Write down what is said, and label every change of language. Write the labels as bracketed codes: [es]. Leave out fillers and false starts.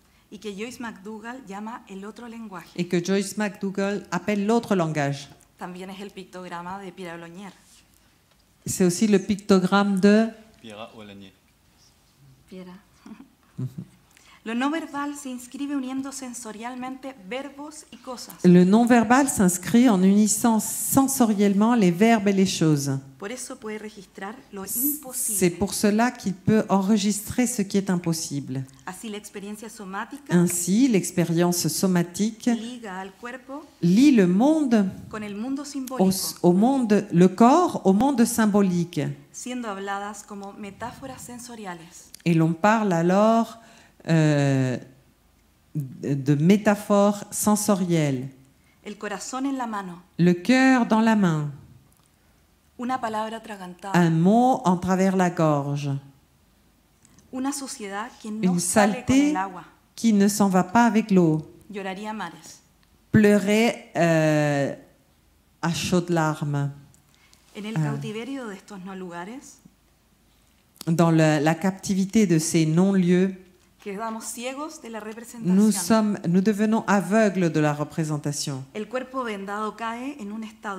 [es] y que Joyce McDougall llama el otro lenguaje. [fr] et que Joyce McDougall appelle l'autre langage. [es] También es el pictograma de Pierre Loñer. [fr] C'est aussi le pictogramme de... Pierre Olagnier. [es] Piera. Lo no verbal se inscribe uniendo sensorialmente verbos y cosas. [fr] Le non-verbal s'inscrit en unissant sensoriellement les verbes et les choses. [es] Por eso puede registrar lo [fr] C'est [es] imposible. [fr] pour cela qu'il peut enregistrer ce qui est impossible. [es] Así la experiencia somática [fr] Ainsi, l'expérience somatique [es] liga al cuerpo [fr] lie le monde [es] con el mundo simbólico, [fr] au monde, le corps au monde symbolique. [es] siendo habladas como metáforas sensoriales. [fr] Et l'on parle alors de métaphores sensorielles. [es] El corazón en la mano, [fr] Le cœur dans la main, [es] una palabra atragantada, [fr] un mot en travers la gorge, [es] una suciedad que no [fr] une [es] sale con [fr] saleté [es] el agua, [fr] qui ne s'en va pas avec l'eau. [es] lloraría mares. [fr] Pleurer à chaudes larmes. [es] En el cautiverio de estos no lugares, [fr] Dans la captivité de ces non-lieux, [es] quedamos ciegos de la representación. [fr] nous devenons aveugles de la représentation. [es] El cuerpo vendado cae en un estado